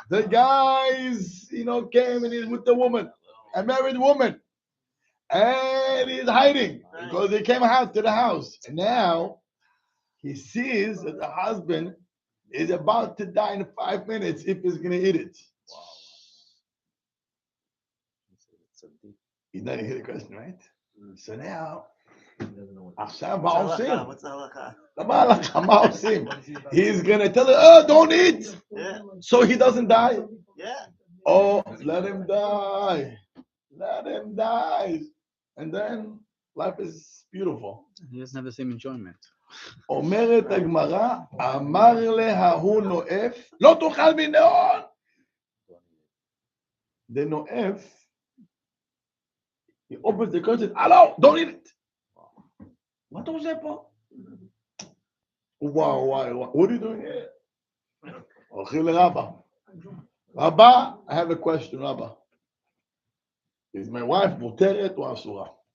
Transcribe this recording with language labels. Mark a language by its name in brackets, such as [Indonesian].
[English] The guys, came and he's with the woman, a married woman, and he's hiding because he came out to the house. And now he sees that the husband is about to die in 5 minutes if he's going to eat it. You didn't hear the question, right? So now, [Hebrew] עכשיו מה עושים? [English] What's the halakha? [Hebrew] מה הלכה? מה עושים? [English] He's going to tell her, oh, don't eat, Yeah. so he doesn't die. Yeah. Oh, let him die. Let him die. And then life is beautiful. He doesn't have the same enjoyment. [Hebrew] אומרת הגמרא, אמר להוא נואף, לא תאכל מנאון. [English] The נואף, he opens the curtain, hello, don't eat it. [Hebrew] מה אתה עושה פה? [English] וואו, what are you doing here? [Hebrew] הולכים לרבא. [English] רבא, I have a question, רבא. Is my wife [Hebrew] מותרת או אסורה?